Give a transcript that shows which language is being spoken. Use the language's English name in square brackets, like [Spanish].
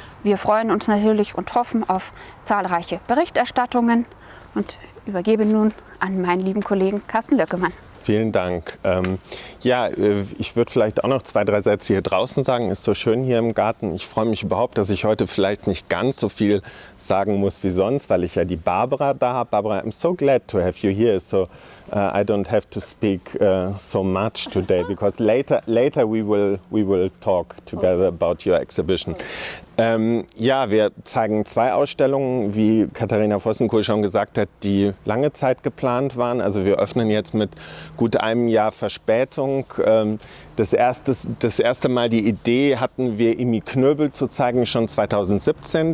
[German] Wir freuen uns natürlich und hoffen auf zahlreiche Berichterstattungen und übergebe nun an meinen lieben Kollegen Kasten. Vielen Dank. Ich würde vielleicht auch noch 2, 3 Sätze hier draußen sagen. Ist so schön hier im Garten. Ich freue mich überhaupt, dass ich heute vielleicht nicht ganz so viel sagen muss wie sonst, weil ich ja die Barbara da habe. [English] Barbara, I'm so glad to have you here. So I don't have to speak so much today because later we will talk together about your exhibition. [German] Wir zeigen 2 Ausstellungen, wie Katharina Vossenkohl schon gesagt hat, die lange Zeit geplant waren. Also wir öffnen jetzt mit gut einem Jahr Verspätung. Das erste Mal die Idee hatten wir Knoebel zu zeigen, schon 2017.